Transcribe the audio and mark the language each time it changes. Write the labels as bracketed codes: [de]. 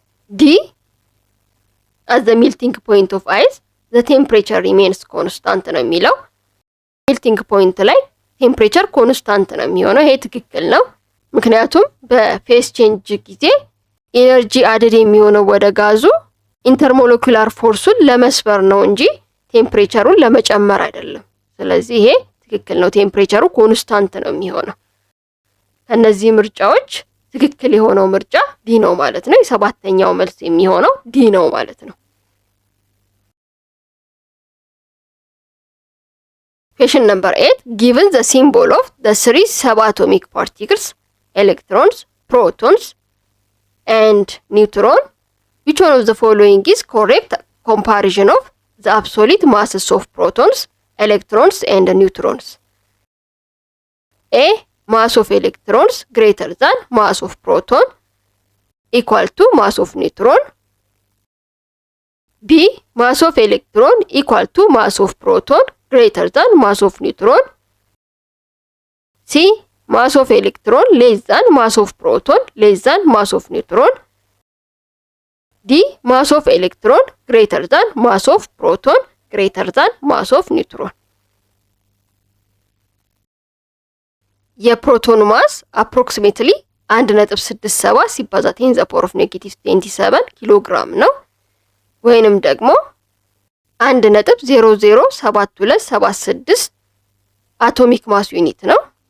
[am] ዲ [en] at the melting point of ice the temperature remains constant [am] ነው የሚለው። ሜልቲንግ ፖይንት ላይ ቴምፕሬቸር ኮንስታንት ነው የሚሆነው። ይሄ ትክክል ነው። ምክንያቱም በፌስ ቼንጅ ጊዜ ኢነርጂ አድድ የሚሆነው ወደ ጋዙ ኢንተርሞለኩላር ፎርሱን ለመስበር ነው እንጂ ቴምፕሬቸሩን ለመጨመር አይደለም። ስለዚህ ይሄ ትክክል ነው። ቴምፕሬቸሩ ኮንስታንት ነው የሚሆነው። ከነዚህ ምርጫዎች ትክክል የሆነው ምርጫ ዲ ነው ማለት ነው። የሰባተኛው መልስ የሚሆነው ዲ ነው ማለት ነው። [en] Question number 8. Given the symbol of the 3 subatomic particles, electrons, protons, and neutron, which one of the following is correct comparison of the absolute masses of protons, electrons, and neutrons? A. Mass of electrons greater than mass of proton equal to mass of neutron. B. Mass of electron equal to mass of proton greater than mass of neutron. C. Mass of electron less than mass of proton less than mass of neutron. D. Mass of electron greater than mass of proton greater than mass of neutron. [am] የፕሮቶን ማስ አፕሮክሲሜትሊ 1.67 ሲባዛ 10 ዘ ፓወር ኦፍ ኔጌቲቭ 27 ኪሎ ግራም ነው። ወይንም ደግሞ 1.007276 አቶሚክ ማስ ዩኒት ነው።